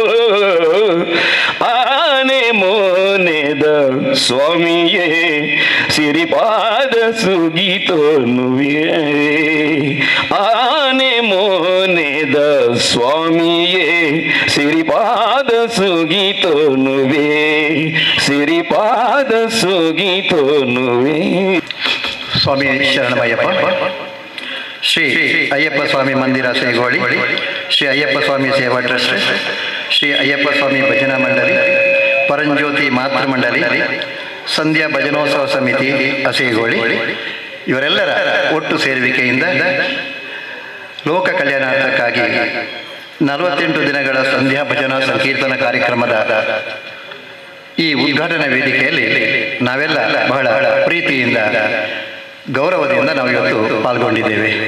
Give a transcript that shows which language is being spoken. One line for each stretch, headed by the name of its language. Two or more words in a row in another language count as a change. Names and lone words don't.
Tulu: ಆನೆ ಮೋನೆದ ಸ್ವಾಮಿಯೇ ಸಿರಿಪಾದ ಸುಗಿತೋನುವೆ, ಆನೆ ಮೋನೆದ ಸ್ವಾಮಿಯೇ ಸಿರಿಪಾದ ಸುಗಿತೋನುವೆ, ಸಿರಿಪಾದ ಸುಗಿತೋನುವೆ.
Kannada: ಸ್ವಾಮಿ ಶರಣಮಯ್ಯಪ್ಪ. ಶ್ರೀ ಅಯ್ಯಪ್ಪ ಸ್ವಾಮಿ ಮಂದಿರ ಸೇಗೋಳಿ, ಶ್ರೀ ಅಯ್ಯಪ್ಪ ಸ್ವಾಮಿ ಸೇವಾ ಟ್ರಸ್ಟ್, ಶ್ರೀ ಅಯ್ಯಪ್ಪ ಸ್ವಾಮಿ ಭಜನಾ ಮಂಡಳಿ, ಪರಂಜ್ಯೋತಿ ಮಾತೃ ಮಂಡಳಿ, ಸಂಧ್ಯಾ ಭಜನೋತ್ಸವ ಸಮಿತಿ ಅಸೇಗೋಳಿ ಇವರೆಲ್ಲರ ಒಟ್ಟು ಸೇರುವಿಕೆಯಿಂದ ಲೋಕ ಕಲ್ಯಾಣಾರ್ಥಕ್ಕಾಗಿ 48 ದಿನಗಳ ಸಂಧ್ಯಾ ಭಜನಾ ಸಂಕೀರ್ತನ ಕಾರ್ಯಕ್ರಮದ ಈ ಉದ್ಘಾಟನಾ ವೇದಿಕೆಯಲ್ಲಿ ನಾವೆಲ್ಲ ಬಹಳ ಪ್ರೀತಿಯಿಂದ ಗೌರವದಿಂದ ನಾವು ಇವತ್ತು ಪಾಲ್ಗೊಂಡಿದ್ದೇವೆ.